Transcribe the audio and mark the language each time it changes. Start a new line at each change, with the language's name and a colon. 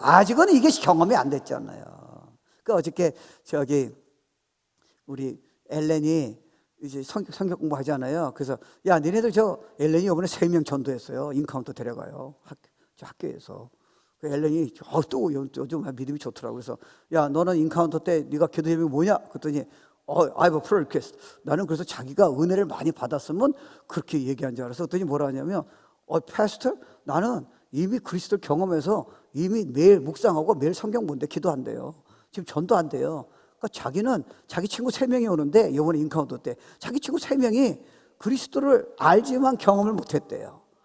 Korean: 아직은 이게 경험이 안 됐잖아요. 어저께 우리 엘렌이 이제 성경 공부하잖아요. 그래서 야 니네들 엘렌이 이번에 3명 전도했어요. 인카운터 데려가요. 학교에서. 그 엘렌이 또 요즘 믿음이 좋더라고. 그래서 야 너는 인카운터 때 네가 기도 제목이 뭐냐? 그랬더니
English: I have a prayer request.
Korean: 나는 그래서 자기가 은혜를 많이 받았으면 그렇게 얘기한 줄 알았어. 그랬더니 뭐라 하냐면 패스터 나는 이미 그리스도를 경험해서 이미 매일 묵상하고 매일 성경 보는데 기도한대요. 지금 전도한대요. 그러니까 자기는 자기 친구 3명이 오는데 이번에 인카운터 때 자기 친구 3명이 그리스도를 알지만 경험을 못했대요.